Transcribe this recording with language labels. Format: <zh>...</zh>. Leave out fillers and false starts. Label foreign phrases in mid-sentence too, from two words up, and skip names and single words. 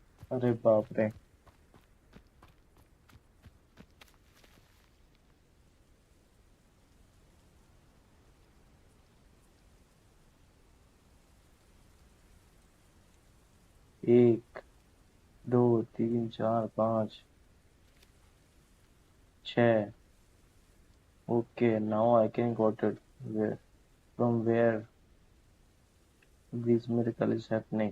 <hi>अरे बाप रे। एक, दो, तीन, चार, पाँच, 6.</hi> <en>Okay, now I can got it. Where from where this miracle is happening?</en>